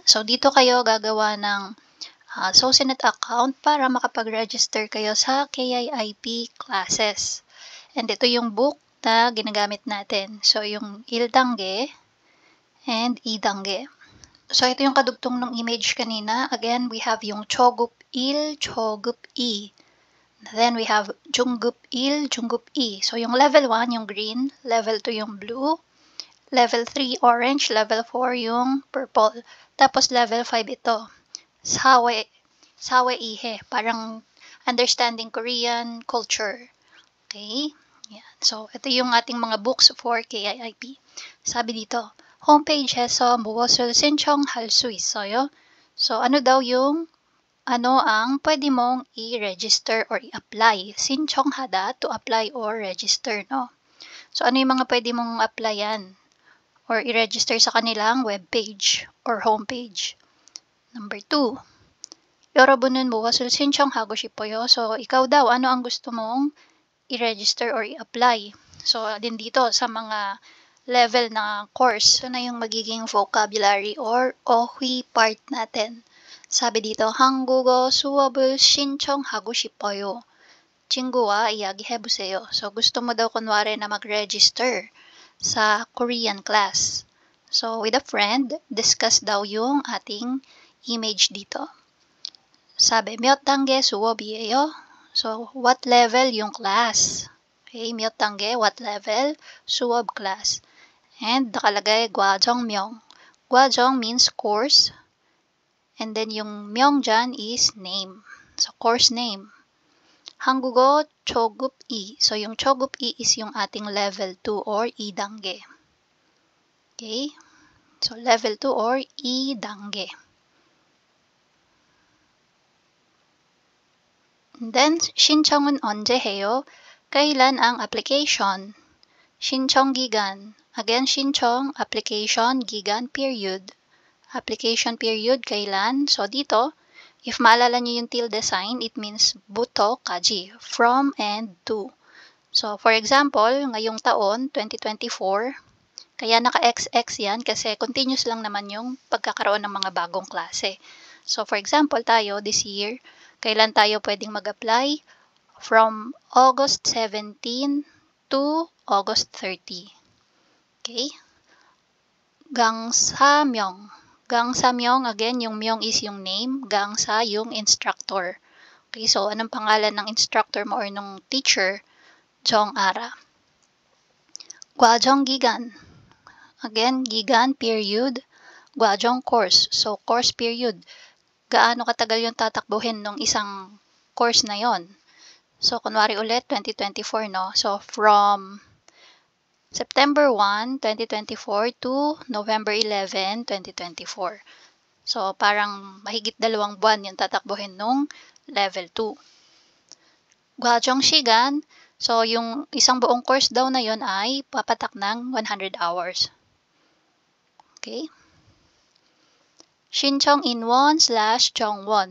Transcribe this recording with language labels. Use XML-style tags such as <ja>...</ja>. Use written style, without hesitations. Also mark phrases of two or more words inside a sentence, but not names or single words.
<tl>So, dito kayo gagawa ng Sosenet account para makapag-register kayo sa KIIP classes. And ito yung book na ginagamit natin. So, yung Ildangge and Idangge. So, ito yung kadugtong ng image kanina.</tl> <en>Again, we have yung Chogup Il, Chogup I. Then, we have Junggup Il, Junggup I.</en> <tl>So, yung level 1, yung green. Level 2, yung blue. Level 3, orange. Level 4, yung purple. Tapos, level 5 ito.</tl> <ko>사회. 사회 이해.</ko> <tl>Parang</tl> <en>understanding Korean culture.</en> <tl>Okay? Yan. So, ito yung ating mga books for KIIP. Sabi dito,</tl> <ko>홈페이지에서 무엇을 신청할 수 있어요?</ko> <tl>So, ano daw yung ang pwede mong i-register or i-apply?</tl> <en>신청하다, to apply or register, no?</en> <tl>So, ano yung mga pwede mong applyan or i-register sa kanilang webpage or homepage? Number 2,</tl> <ko>여러분은 무엇을 신청하고 싶어요?</ko> <tl>So, ikaw daw, ano ang gusto mong i-register or i-apply? So, din dito sa mga level na course, so na yung magiging vocabulary or 어휘 part natin. Sabi dito,</tl> <ko>한국어 수업을 신청하고 싶어요. 친구와 이야기해보세요.</ko> <tl>So, gusto mo daw kunwari na mag-register sa Korean class. So,</tl> <en>with a friend,</en> <tl>discuss daw yung ating image dito. Sabi,</tl> <ko>몇 단계 수업이에요?</ko> <en>So, what level yung class?</en> <ko>Okay, 몇 단계,</ko> <en>what level? 수업 class.</en> <tl>And nakalagay 과정명. 과정</tl> <en>means course.</en> <tl>And then yung 명 dyan is name.</tl> <en>So, course name.</en> <ko>한국어 초급 2.</ko> <tl>So, yung 초급 2 is yung ating level 2 or 2단계.</tl> <en>Okay? So, level 2 or 2단계. And then,</en> <ko>신청은 언제 해요?</ko> <tl>Kailan ang application?</tl> <ko>신청 기간. Again, 신청,</ko> <en>application, gigan, period. Application period, kailan?</en> <tl>So, dito, if maalala nyo yung</tl> <en>tilde sign,</en> <tl>it means</tl> <ko>부터, 까지,</ko> <en>from and to. So, for example,</en> <tl>ngayong taon, 2024, kaya naka-XX yan kasi continuous lang naman yung pagkakaroon ng mga bagong klase.</tl> <en>So, for example, tayo, this year,</en> <tl>kailan tayo pwedeng mag-apply?</tl> <en>From August 17 to August 30.</en> <tl>Okay? Gangsamyong. Gangsamyong, again, yung myong is yung name. Gangsa, yung instructor. Okay, so anong pangalan ng instructor mo or nung teacher?</tl> <ko>Jong Ara. 과정 기간.</ko> <en>Again, gigan, period. Gwajong course. So, course period.</en> <tl>Gaano katagal yung tatakbuhin nung isang course na yon? So, kunwari ulit, 2024, no?</tl> <en>So, from September 1, 2024 to November 11, 2024.</en> <tl>So, parang mahigit 2 buwan yung tatakbuhin nung level 2.</tl> <ko>과정 시간,</ko> <tl>so yung isang buong course daw na yon ay papatak ng 100 hours. Okay?</tl> <ko>신청 인원 / 정원.</ko>